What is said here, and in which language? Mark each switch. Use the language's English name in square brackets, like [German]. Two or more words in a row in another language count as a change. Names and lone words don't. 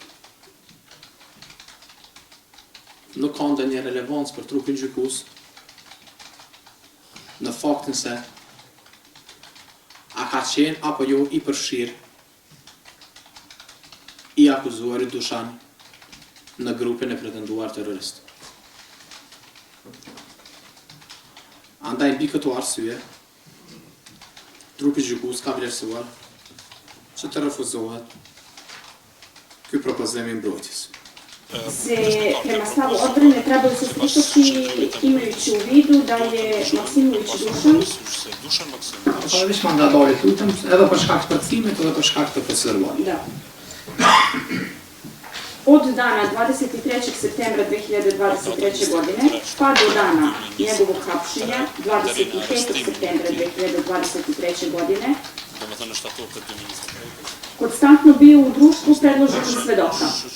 [Albanian] nuk ka ndonjë relevancë për trupin gjykues në faktin se a ka qenë apo jo i përfshirë i akuzuarit Dushan në grupin e pretenduar terrorist. Andaj mbi këto arsye, trupi gjykues ka vlerësuar që të refuzohet ky propozim i mbrojtjes. [Serbian] Se prema stavu odbrane trebaju se slušati imajući u vidu da je Maksimović Dušan. [Albanian] Pa već mandatorit lutem, edhe për shkak të përcimit, edhe për shkak të procedurës. [Serbian] Da. Od dana 23. septembra 2023. godine pa do dana njegovog hapšenja 25. septembra 2023. godine konstantno bio u društvu predloženih svedoka.